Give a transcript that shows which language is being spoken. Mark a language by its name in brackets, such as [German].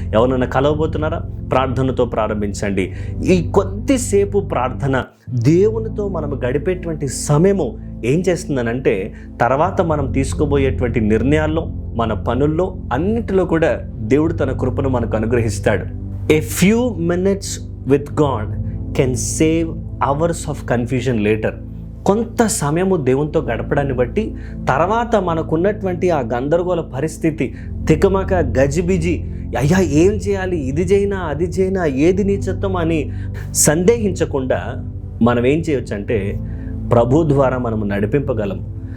[Telugu] ఎవరైనా కలవబోతున్నారా, ప్రార్థనతో ప్రారంభించండి. ఈ కొద్దిసేపు ప్రార్థన దేవునితో మనం గడిపేటువంటి సమయము ఏం చేస్తుందనంటే తర్వాత మనం తీసుకోబోయేటువంటి నిర్ణయాల్లో, మన పనుల్లో అన్నిటిలో కూడా దేవుడు తన కృపను మనకు అనుగ్రహిస్తాడు. [English] A few minutes with God can save hours of confusion later. [Telugu] కొంత సమయము దేవునితో గడపడాన్ని బట్టి తర్వాత మనకున్నటువంటి ఆ గందరగోళ పరిస్థితి, తికమక, గజిబిజి, అయ్యా ఏం చేయాలి, ఇది చేయనా అది చేయనా, ఏది నీ చిత్తం అని సందేహించకుండా మనం ఏం చేయొచ్చు అంటే ప్రభు ద్వారా మనము నడిపింపగలం.